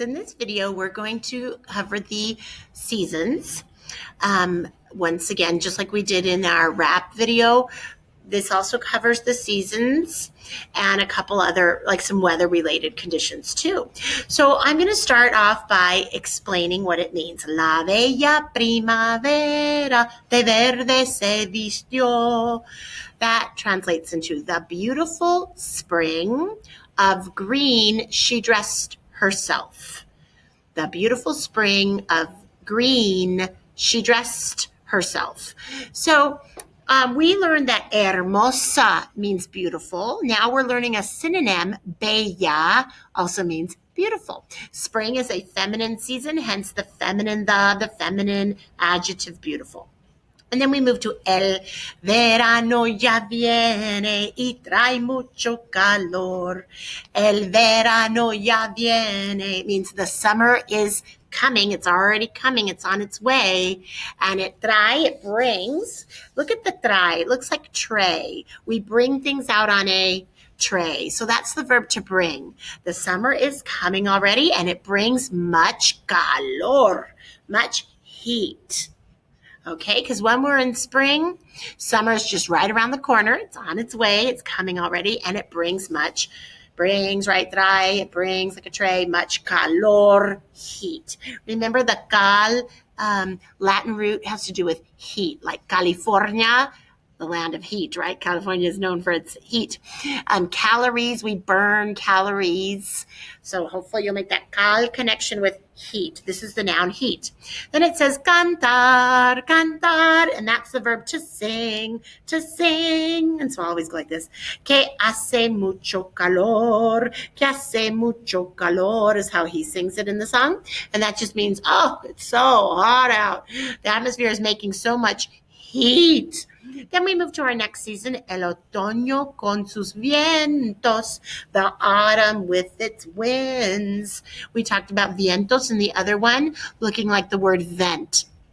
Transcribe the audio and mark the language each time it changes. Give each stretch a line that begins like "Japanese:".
English: In this video, we're going to cover the seasons. Once again, just like we did in our wrap video, this also covers the seasons and a couple other, like some weather related conditions too. So I'm going to start off by explaining what it means.
Spanish: La bella primavera de verde se vistió.
English: That translates into the beautiful spring of green she dressed herself. The beautiful spring of green she dressed herself. So we learned that hermosa means beautiful. Now we're learning a synonym. Bella also means beautiful. Spring is a feminine season, hence the feminine adjective beautiful. And then we move to
Spanish: el verano ya viene y trae mucho calor. El verano ya viene
English: means the summer is coming. It's already coming. It's on its way. And it brings. Look at the trae. It looks like tray. We bring things out on a tray. So that's the verb to bring. The summer is coming already and it brings much calor, much heat. Okay, because when we're in spring, summer is just right around the corner. It's on its way. It's coming already, and it brings like a tray, much calor, heat. Remember the cal, Latin root has to do with heat, like California, the land of heat, right? California is known for its heat. Calories, we burn calories. So hopefully you'll make that cal connection with heat. This is the noun heat. Then it says cantar, cantar, and that's the verb to sing, to sing. And so I always go like this.
Spanish: Que hace mucho calor, que hace mucho calor
English: is how he sings it in the song. And that just means, oh, it's so hot out. The atmosphere is making so much heat. Then we move to our next season,
Spanish: el otoño con sus vientos,
English: the autumn with its winds. We talked about vientos in the other one, looking like the word vent.